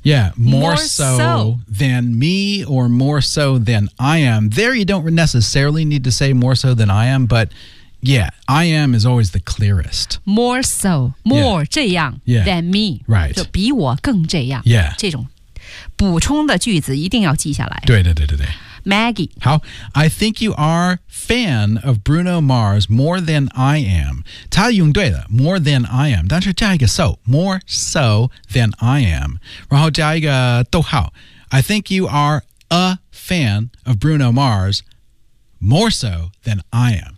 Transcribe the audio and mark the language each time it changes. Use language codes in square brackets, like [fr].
[en] Yeah More so than me Or more so than I am There you don't necessarily need to say More so than I am ButYeah, I am is always the clearest. More so, more、yeah. 这样、 yeah. than me. Right. [zh] 就比我更这样。 [en] Yeah. [zh] 这种补充的句子一定要记下来。对对对对对。 Maggie. [en] 好 I think you are fan of Bruno Mars more than I am. [zh] 他用对了 [en] more than I am. [zh] 但是加一个 so, [en] more so than I am. [zh] 然后加一个逗号 [en] I think you are a fan of Bruno Mars more so than I am.